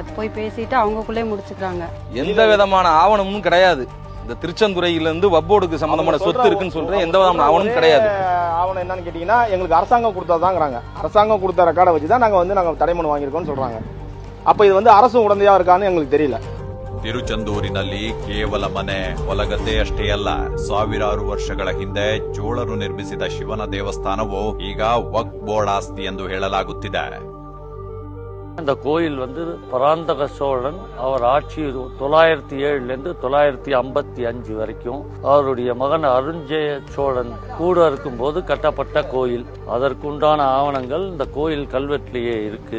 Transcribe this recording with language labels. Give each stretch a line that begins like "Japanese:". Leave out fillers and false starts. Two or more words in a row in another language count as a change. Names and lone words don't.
Tamil: போய் பேசிட்டு அவங்களுக்குள்ளே முடிச்சுக்கிறாங்க. எந்த விதமான ஆவணமும் கிடையாது. இந்த திருச்செந்துறையில இருந்து வக்ஃப் போர்டுக்கு சம்பந்தமான சொத்து இருக்குன்னு சொல்றேன். எந்த விதமான ஆவணமும் கிடையாது. ஆவணம் என்னன்னு கேட்டீங்கன்னா எங்களுக்கு அரசாங்கம் கொடுத்தாதாங்கிறாங்க. அரசாங்கம் கொடுத்த ரெக்கார்டை வச்சுதான் நாங்க தடைமனு வாங்கியிருக்கோம்னு சொல்றாங்க. அப்ப இது அரசு உடந்தையா இருக்கான்னு எங்களுக்கு தெரியல.
Kannada: ತಿರುಚಂದೂರಿನಲ್ಲಿ ಕೇವಲ ಮನೆ ಹೊಲಗದ್ದೆ ಅಷ್ಟೇ ಅಲ್ಲ, ಸಾವಿರಾರು ವರ್ಷಗಳ ಹಿಂದೆ ಚೋಳರು ನಿರ್ಮಿಸಿದ ಶಿವನ ದೇವಸ್ಥಾನವು ಈಗ ವಕ್ಫ್ ಬೋರ್ಡ್ ಆಸ್ತಿ ಎಂದು ಹೇಳಲಾಗುತ್ತಿದೆ.
Tamil: இந்த கோயில் பராந்தக சோழன் அவர் ஆட்சி 907 955 வரைக்கும் அவருடைய மகன் அருஞ்சய சோழன் கூட இருக்கும் போது கட்டப்பட்ட கோயில். அதற்குண்டான ஆவணங்கள் இந்த கோயில் கல்வெட்டிலேயே இருக்கு.